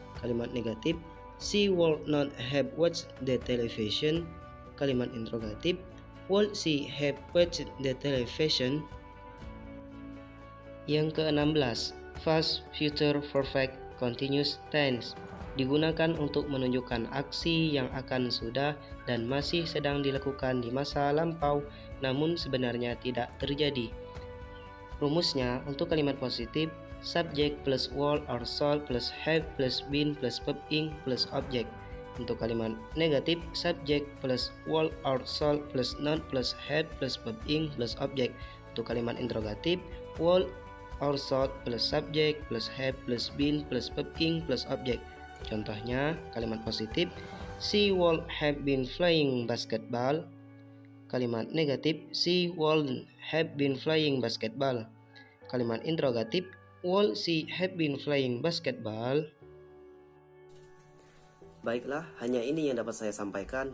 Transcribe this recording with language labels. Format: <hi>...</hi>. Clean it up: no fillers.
<id>Kalimat negatif,</id> <en>she will not have watched the television.</en> <id>Kalimat interrogatif,</id> <en>will she have watched the television?</en> <id>Yang ke-16, past future perfect continuous tense digunakan untuk menunjukkan aksi yang akan sudah dan masih sedang dilakukan di masa lampau namun sebenarnya tidak terjadi. Rumusnya, untuk kalimat positif,</id> <en>subject plus will or shall plus have plus been plus verb ing plus object.</en> <id>Untuk kalimat negatif,</id> <en>subject plus will or shall plus not plus have plus verb ing plus object.</en> <id>Untuk kalimat interrogatif,</id> <en>will or shall plus subject plus have plus been plus verb ing plus object.</en> <id>Contohnya, kalimat positif,</id> <en>she will have been playing basketball.</en> <id>Kalimat negatif,</id> <en>she wouldn't have been playing basketball.</en> <id>Kalimat interrogatif,</id> <en>would she have been playing basketball?</en> <id>Baiklah, hanya ini yang dapat saya sampaikan.</id>